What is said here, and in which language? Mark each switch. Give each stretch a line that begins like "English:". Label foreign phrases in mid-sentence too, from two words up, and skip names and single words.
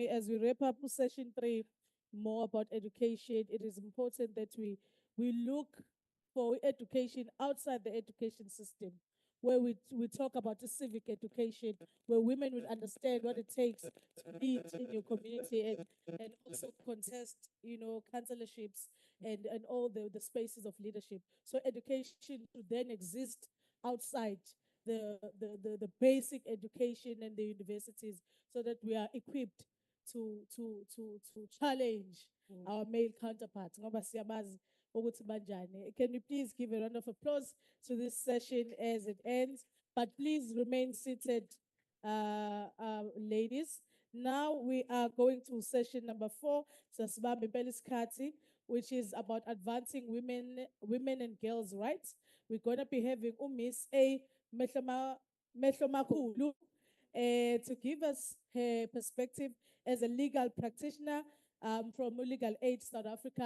English: As we wrap up session 3, more about education, it is important that we look for education outside the education system, where we talk about the civic education, where women will understand what it takes to lead in your community and also contest, councilorships and all the spaces of leadership. So education should then exist outside the basic education and the universities, so that we are equipped to challenge our male counterparts.
Zulu: Ngoba siyabazi ukuthi banjani.
English: Can you please give a round of applause to this session as it ends? But please remain seated, ladies. Now we are going to session number 4,
Zulu: Sasibambe impela isikhathi,
English: which is about advancing women and girls' rights. We're going to be having Miss A Mhlongo to give us her perspective as a legal practitioner from Legal Aid South Africa.